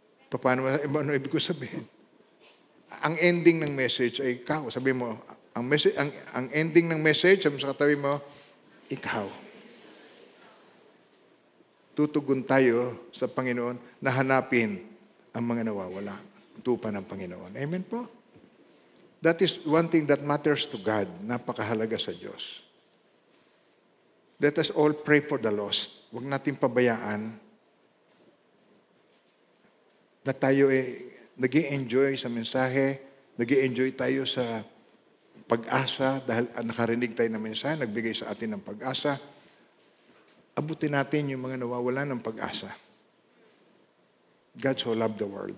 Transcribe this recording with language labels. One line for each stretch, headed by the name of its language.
Filipino: Paano ibig ko sabihin? Ang ending ng message ay ikaw. Sabi mo, ang ending ng message, sabi sa katabi mo, ikaw. Tutugon tayo sa Panginoon na hanapin ang mga nawawala. Tupa ng Panginoon. Amen po?
English: That is one thing that matters to God.
Filipino: Napakahalaga sa Diyos.
English: Let us all pray for the lost.
Filipino: Huwag natin pabayaan na tayo nag-i-enjoy sa mensahe, nag-i-enjoy tayo sa pag-asa dahil nakarinig tayo ng mensahe, nagbigay sa atin ng pag-asa. Abutin natin yung mga nawawalan ng pag-asa.
English: God so loved the world.